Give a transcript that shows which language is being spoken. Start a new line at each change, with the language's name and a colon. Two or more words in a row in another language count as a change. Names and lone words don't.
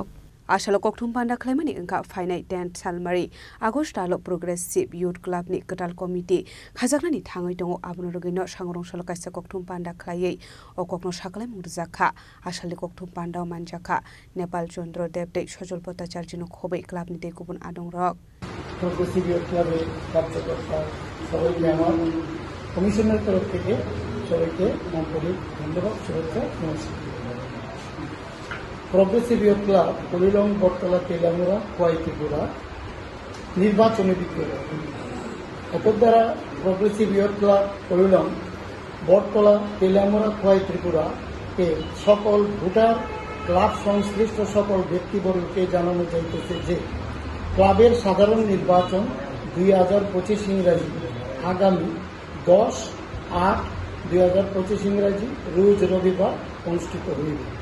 Kok Borok: आसालो कोकथुम पान्डाख्लायमानि ओंखा फाइनेटेन सालमारि आगस्टालो प्रोग्रेसिव यूथ क्लाबनि कताल कमिटी खाजांनानै थांगै दंगो आबनो रगैनो सांग्रंसला काशा कोकथुम पान्डाख्लायै अकंनो शाखलाय मुंजाखा आसालनि कोकथुम पान्डाव मानजाखा नेपाल चंद्र देव दे सजल भट्टाचार्यनो खबै क्लाबनि थेकुबन आदंरक
Bangla: प्रोग्रेसिव यूथ क्लाबेর কার্যকর্তা সবাইকে আমার কমিশনের তরফ থেকে সবাইকে আন্তরিক ধন্যবাদ শুভেচ্ছা নমস্কার। প্রগ্রেসিভ यूथ ক্লাব কলিলং বটতলা তেলামুড়া খোয়াই ত্রিপুরা নির্বাচনী বিক্রয় এতদ দ্বারা প্রগ্রেসিভ यूथ ক্লাব কলিলং বটতলা তেলামুড়া খোয়াই ত্রিপুরা এর সকল ভোটার ক্লাব সংশ্লিষ্ট সকল ব্যক্তিবর্গকে জানানো যাইতেছে যে ক্লাবের সাধারণ নির্বাচন 2025 ইংরাজি আগামী 10/8/2025 ইংরাজি রোজ রবিবার অনুষ্ঠিত হইবে।